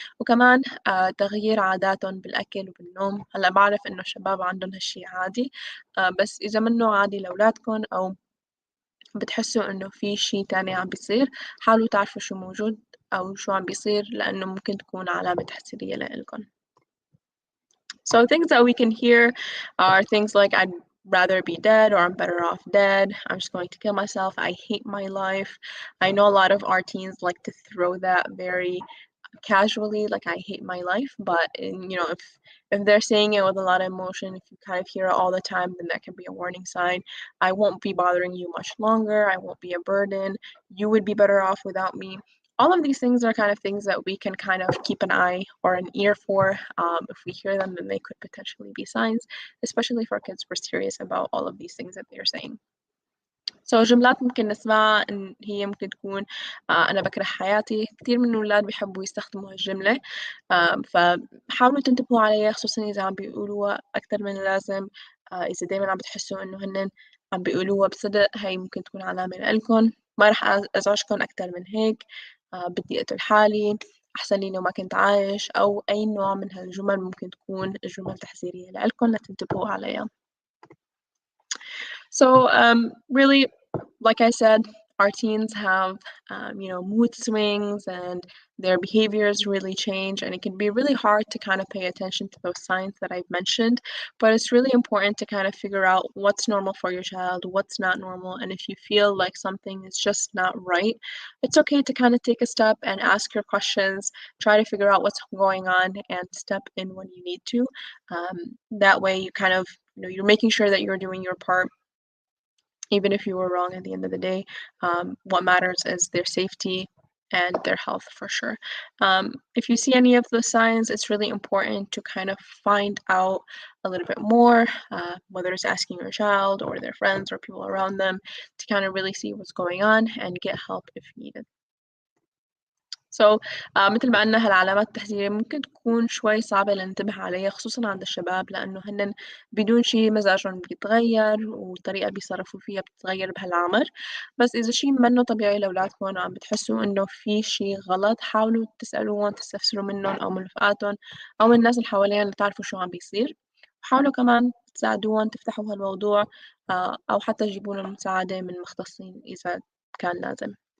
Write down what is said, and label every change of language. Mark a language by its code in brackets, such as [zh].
[ar] وكمان تغيير عاداتهم بالأكل وبالنوم. هلأ بعرف إنه الشباب عندهم هالشي عادي، بس إذا منه عادي لأولادكم أو بتحسوا إنه في شي تاني عم بيصير، حاولوا تعرفوا شو موجود أو شو عم بيصير، لأنه ممكن تكون علامة تحذيرية لإلكم. [en] So things that we can hear are things like, I'd rather be dead, or I'm better off dead, I'm just going to kill myself, I hate my life. I know a lot of our teens like to throw that very casually, like I hate my life, but if they're saying it with a lot of emotion, if you kind of hear it all the time, then that can be a warning sign. I won't be bothering you much longer, I won't be a burden, you would be better off without me. all of these things are kind of things that we can kind of keep an eye or an ear for. If we hear them, then they could potentially be signs, especially for kids who are serious about all of these things that they're saying. [ar] جملات ممكن نسمعها إن هي ممكن تكون أنا باكره حياتي. كتير من الولاد بيحبوا يستخدموا هالجملة، فحاولوا تنتبهوا عليها خصوصًا إذا عم بيقولوها أكتر من اللازم. إذا دايمًا عم بتحسوا إنه هنن عم بيقولوها بصدق، هاي ممكن تكون علامة لإلكن. ما رح أزعجكن أكتر من هيك، بدي أقتل حالي، أحسن لي لو ما كنت عايش، أو أي نوع من هالجمل ممكن تكون جمل تحذيرية لإلكن لتنتبهوا عليها. [en] So really, like I said, our teens have, mood swings and their behaviors really change, and it can be really hard to kind of pay attention to those signs that I've mentioned. But it's really important to kind of figure out what's normal for your child, what's not normal, and if you feel like something is just not right, it's okay to kind of take a step and ask your questions, try to figure out what's going on, and step in when you need to. That way, you kind of, you're making sure that you're doing your part even if you were wrong at the end of the day. What matters is their safety and their health for sure. If you see any of the signs, it's really important to kind of find out a little bit more, whether it's asking your child or their friends or people around them, to kind of really see what's going on and get help if needed. [ar] So مثل ما قلنا هالعلامات التحذيرية ممكن تكون شوي صعبة لننتبه عليها خصوصًا عند الشباب، لإنه هنن بدون شي مزاجهم بيتغير والطريقة بيتصرفوا فيها بتتغير بهالعمر، بس إذا شي منه طبيعي لأولادكم وعم بتحسوا إنه في شي غلط، حاولوا تسألوهم، تستفسروا منهم أو من رفقاتهم أو من الناس اللي حواليهم لتعرفوا شو عم بيصير، وحاولوا كمان تساعدوهم تفتحوا هالموضوع، أو حتى تجيبوا لهم مساعدة من مختصين إذا كان لازم.